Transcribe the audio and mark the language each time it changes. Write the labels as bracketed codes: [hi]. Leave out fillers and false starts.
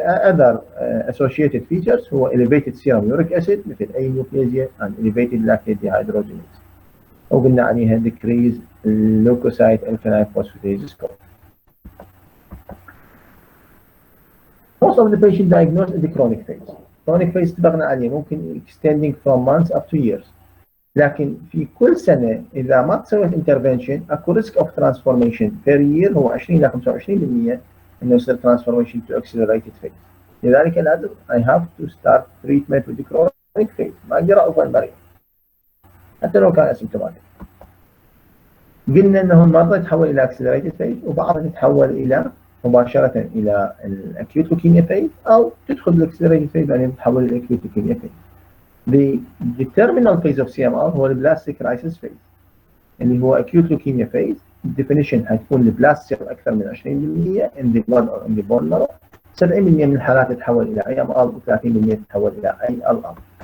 [en] other associated features هو elevated serum uric acid مثل أينيوبلازيا and elevated lactate dehydrogenase، وقلنا عليها decrease leukocyte alkaline phosphatase score. Most of the patient diagnosed in the chronic phase. Chronic phase [ar] اتفقنا عليه ممكن [en] extending from months up to years. [ar] لكن في كل سنة إذا ما تسويت intervention أكو risk of transformation per year هو 20 إلى 25% إنه يصير [en] transformation to accelerated phase. [ar] لذلك لازم [en] I have to start treatment with the chronic phase، [ar] ما أقدر أوقف المريض حتى لو كان asymptomatic. قلنا إنه المرضى يتحول إلى accelerated phase وبعضهم يتحول إلى مباشرة إلى acute leukemia phase أو تدخل accelerated phase بعدين تتحول إلى acute leukemia phase. [en] The terminal phase of CMR هو البلاستيك crisis phase اللي هو acute leukemia phase. [ar] الديفينيشن حتكون البلاست سيل اكثر من 20% in the blood or in the bone marrow. 70% من الحالات تتحول الى اي ام ار و30% تتحول الى اي ال ار.